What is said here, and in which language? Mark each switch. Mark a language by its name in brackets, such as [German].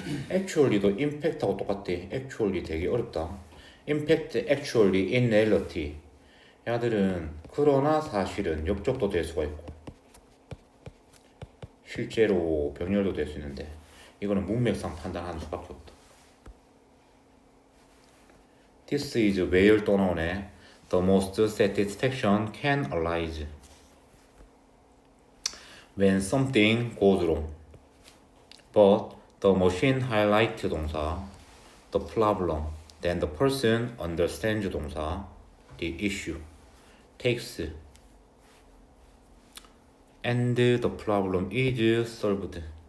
[Korean] actually도 impact하고 똑같대. actually 되게 어렵다. [English] impact actually in reality. [Korean] 야들은 그러나 사실은 역접도 될 수가 있고 실제로 병렬도 될 수 있는데 이거는 문맥상 판단하는 수밖에 없다. [English] This is where [Korean] 또 나오네. [English] The most satisfaction can arise when something goes wrong. But the machine highlights [Korean] 동사, [English] the problem, then the person understands 동사, the issue, takes, and the problem is solved.